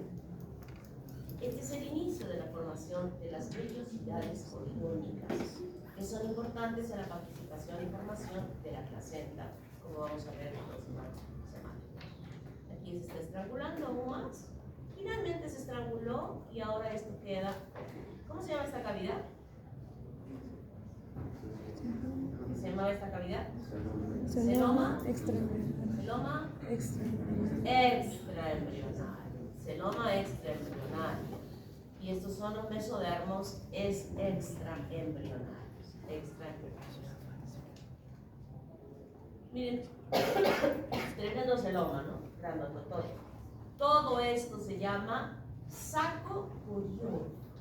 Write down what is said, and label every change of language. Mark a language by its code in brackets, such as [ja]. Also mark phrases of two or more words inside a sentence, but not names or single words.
[es] Este es el inicio de la formación de las vellosidades coriónicas, que son importantes en la participación y formación de la placenta, como vamos a ver en la próxima semana. Aquí se está estrangulando aún más. Finalmente se estranguló y ahora esto queda. ¿Cómo se llama esta cavidad? ¿Qué se llamaba esta cavidad? Celoma extraembrionario. Celoma extraembrionario. Celoma extraembrionario. Y estos son los mesodermos extraembrionarios. Miren, tremendo celoma, ¿no? Todo esto se llama saco coriónico.